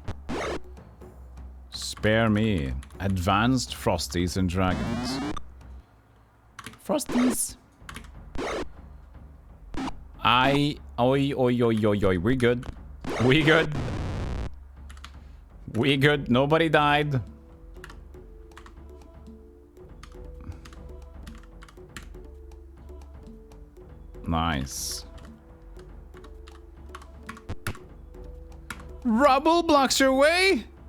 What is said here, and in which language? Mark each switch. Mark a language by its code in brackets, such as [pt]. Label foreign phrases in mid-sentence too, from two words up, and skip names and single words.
[en] Spare me. Advanced Frosties and Dragons. Frosties. Oi, oi, oi, oi. We good. We good. We good. Nobody died. Nice. Rubble blocks your way?